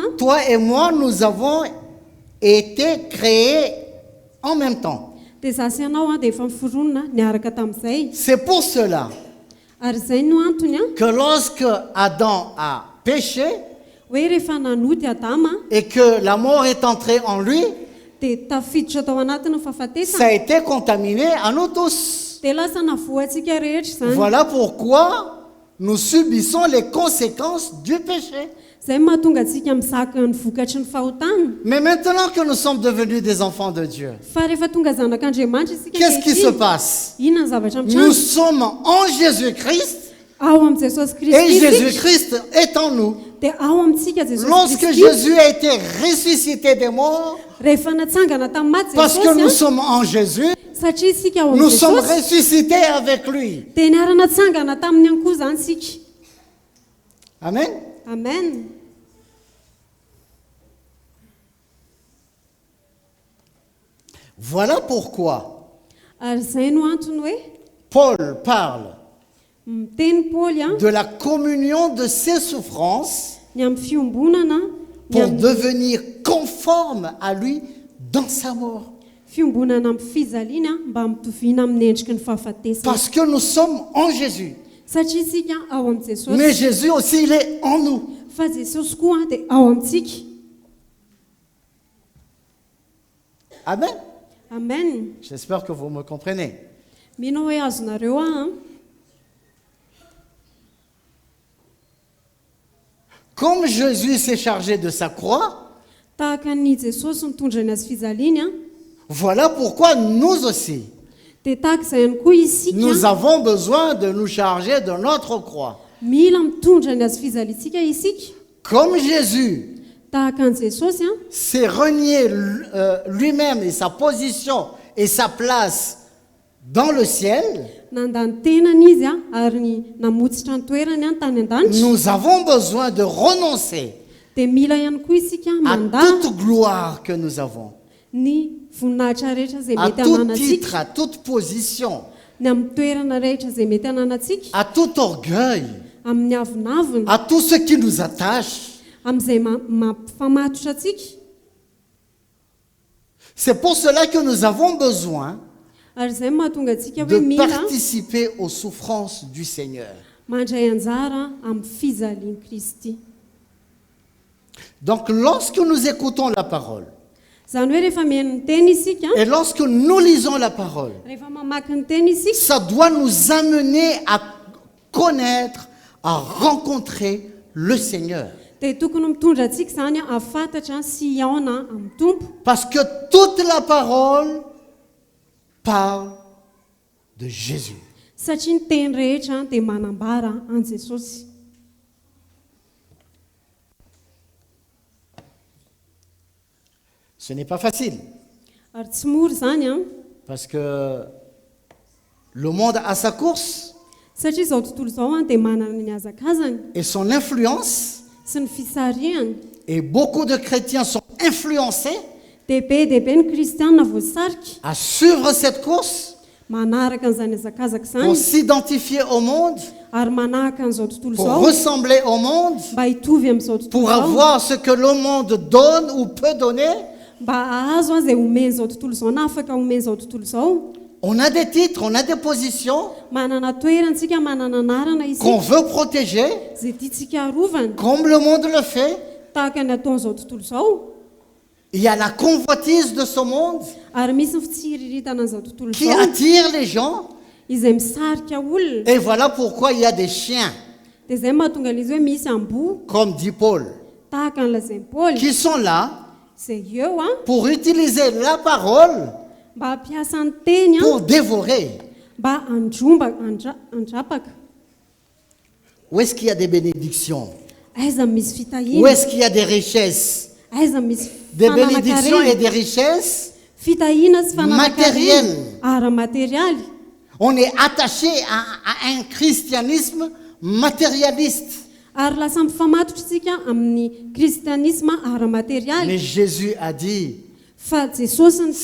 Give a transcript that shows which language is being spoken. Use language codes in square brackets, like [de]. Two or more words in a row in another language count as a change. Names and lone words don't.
[fr] toi et moi, nous avons été créés en même temps. [mg] dia za sy ianao dia efa niforonina niaraka tamin'izay [fr] C'est pour cela [mg] ary izay no antony [fr] que lorsque Adam a péché [mg] hoe rehefa nanody adama [fr] et que la mort est entrée en lui, [mg] dia tafiditra tao anatiny ny [fr] ça [mg] fahafatesana [fr] a été contaminé à nous tous. [mg] dia lasa navoantsika rehetra izany [fr] Voilà pourquoi nous subissons les conséquences du péché. [mg] Zay mahatonga antsika mizaka ny vokatry ny fahotana. [fr] Mais maintenant que nous sommes devenus des enfants de Dieu, [mg] Fa rehefa tonga zanak'Andriamanitra isika [fr] qu'est-ce qui se [mg] ankehitriny, [fr] passe? [mg] inona ny zavatra [fr] Nous [mg] mitrano? [fr] sommes en Jésus-Christ [mg] Ao amin'ny Jesosy [fr] et [mg] Kristy isika, [fr] Jésus-Christ est en nous. [mg] dia ao amintsika Jesosy [fr] Lorsque [mg] Kristy. [fr] Jésus a été ressuscité des morts, [mg] Rehefa natsangana tamin'ny maty [fr] parce que nous [mg] Jesosy, [fr] sommes en Jésus, [mg] satria isika ao [fr] nous [mg] amin'ny [fr] sommes [mg] Jesosy, [fr] ressuscités avec lui. [mg] dia niara-natsangana tamin'ny ihany koa zany isika. [fr] Amen. [mg] Amen. [fr] Voilà pourquoi [mg] Ary zay no antony hoe [fr] Paul parle [mg] miteny Paoly [fr] de la communion de ses souffrances [mg] ny amin'ny fiombonana, ny [fr] pour [mg] amin'ny [fr] devenir conforme à lui dans sa mort. [mg] fiombonana amin'ny fizaliana mba mitoviana amin'ny endriky ny fahafatesana. [fr] Parce que nous sommes en Jésus. [mg] Satria isika ao amin'ny Jesosy, [fr] Mais Jésus aussi, il est en nous. [mg] fa Jesosy koa dia ao amintsika. [fr] Amen. [mg] Amen. [fr] J'espère que vous me comprenez. [mg] Mino hoe azonareo an. [fr] Comme Jésus s'est chargé de sa croix, [mg] Tahaka ny Jesosy mitondra ny azy fizaliany an, [fr] voilà pourquoi nous aussi, [mg] dia tahaka izay ihany koa isika [fr] nous avons besoin de nous charger de notre croix. [mg] mila mitondra ny azy fizaliantsika isika. [fr] Comme Jésus [mg] Tahaka an' Jesosy an, [fr] s'est renié lui-même et sa position et sa place dans le ciel, [mg] nandany tenany izy an, ary ny namotsitra ny toerany an tany an-danitra, [fr] nous avons besoin de renoncer [mg] dia mila ihany koa isika [fr] à [mg] mandà [fr] toute gloire que nous avons, [mg] ny voninahitra rehetra izay [fr] à [mg] mety [fr] tout [mg] hananantsika, [fr] titre, à toute position, [mg] ny amin'ny toerana rehetra izay mety hananantsika, [fr] à tout orgueil, [mg] amin'ny avinavina, [fr] à tout ce qui nous attache. [mg] amin'izay mampifamatotra antsika. [fr] C'est pour cela que nous avons besoin [mg] Ary izay mahatonga antsika hoe [fr] de [mg] mila [fr] participer aux souffrances du Seigneur. [mg] mandray anjara amin'ny fizalian'i Kristy. [fr] Donc lorsque nous écoutons la parole [mg] Zany hoe rehefa mihaino ny teny isika, [fr] et lorsque nous lisons la parole, [mg] rehefa mamaky ny teny isika, [fr] ça doit nous amener à connaître, à rencontrer le Seigneur. [mg] dia tokony mitondra antsika zany an ahafantatra sy hiaona amin'ny tompo, [fr] Parce que toute la parole parle de Jésus. [mg] satria ny teny rehetra dia manambara an Jesosy. [fr] Ce n'est pas facile [mg] Ary tsy mora zany an, [fr] parce que le monde a sa course [mg] satria izao tontolo izao an dia manana ny hazakazany [fr] et son influence [mg] sy ny fisarihany. [fr] et beaucoup de chrétiens sont influencés [mg] Dia be ny kristianina voasarika [fr] à suivre cette course [mg] manaraka an'izany hazakazaka [fr] pour [mg] izany, [fr] s'identifier au monde, [mg] ary manahaka an'izao tontolo [fr] pour [mg] izao [fr] ressembler au monde, [mg] mba hitovy amin'izao tontolo [fr] pour [mg] izao, [fr] avoir ce que le monde donne ou peut donner. [mg] mba ahazo an izay omeny izao tontolo izao na afaka omeny izao tontolo izao. [fr] On a des titres, on a des positions [mg] Manana toerantsika, manana anarana [fr] qu'on [mg] isika [fr] veut protéger, [mg] izay tiantsika harovana [fr] comme le monde le fait. [mg] tahaka ny ataon'izao tontolo izao. [fr] Il y a la convoitise de ce monde [mg] Ary misy ny fitsiriritana an'izao tontolo [fr] qui [mg] izao [fr] attire les gens. [mg] izay misarika olona. [fr] Et voilà pourquoi il y a des chiens, [mg] Dia izay mahatonga an'izy hoe misy amboa [fr] comme dit Paul, [mg] tahaka an'ilazay Paoly [fr] qui sont là [mg] izay eo an [fr] pour utiliser la parole [mg] mba hampiasa ny teny [fr] pour [mg] an [fr] dévorer. [mg] mba andrapaka. [fr] Où est-ce qu'il y a des bénédictions? [mg] Aiza misy [fr] Où [mg] fitahina, [fr] est-ce qu'il y a des richesses? [mg] aiza misy [fr] Des bénédictions et [mg] fananakarena, [fr] des richesses. [mg] fitahina sy [fr] Matériel. [mg] fananakarena ara materialy. [fr] On est attaché à un christianisme matérialiste. [mg] Ary lasa mifamatotra isika amin'ny kristianisma ara [fr] Mais [mg] materialy. [fr] Jésus a dit, [mg] Fa Jesosy ny